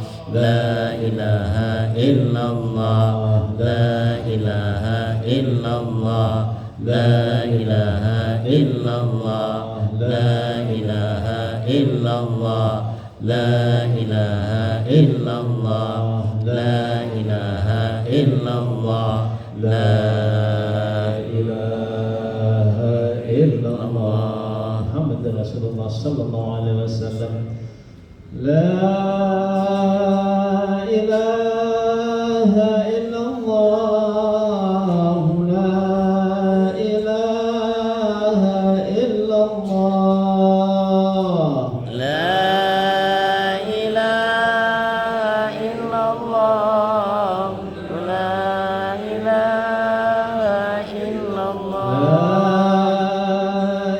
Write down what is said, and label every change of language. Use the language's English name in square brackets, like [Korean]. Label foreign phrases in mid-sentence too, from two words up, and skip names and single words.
[Arabic] لا إله إلا الله، لا إله إلا الله، لا إله إلا الله، لا إله إلا الله، لا إله إلا الله، لا إله إلا الله، لا إله إلا الله، محمد رسول الله صلى الله عليه وسلم. لا إله إلا الله، لا إله إلا الله, لا إله إلا الله، لا إله إلا الله,